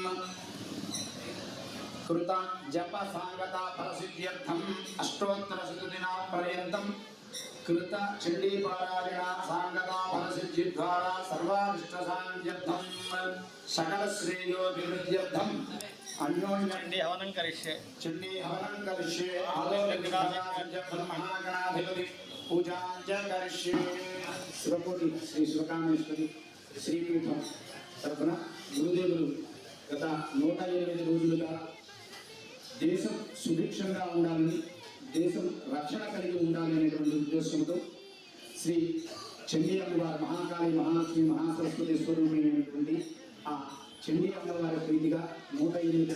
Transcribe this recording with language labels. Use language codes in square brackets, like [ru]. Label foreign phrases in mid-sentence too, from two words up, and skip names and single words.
[sa] कृत जप सांगता फलसिद्ध्यर्थं अष्टोत्तर शतदिना पर्यन्तं कृत चंडी पारायण सांगता फलसिद्धि द्वारा सर्वारिष्ट सान्ध्यर्थं सकल श्रेयो विवृद्ध्यर्थं अन्योन्यंडी हवनं करिष्ये चंडी हवनं करिष्ये आलोकविनाशनार्थं महागणाधिपति पूजां च करिष्ये शिवकोटि श्री शिवकामेश्वरी श्रीपीठं तर्पण [te] गुरुदेवुలు గత 108 రోజులుగా దేశం సుభిక్షంగా ఉండాలని దేశం రక్షణ కలిగి ఉండాలి అనేటువంటి ఉద్దేశంతో శ్రీ చండీ అమ్మవారి మహాకాళి మహాలక్ష్మి మహాసరస్వతి స్వరూపిణైనటువంటి ఆ చండీ అమ్మవారి ప్రీతిగా 108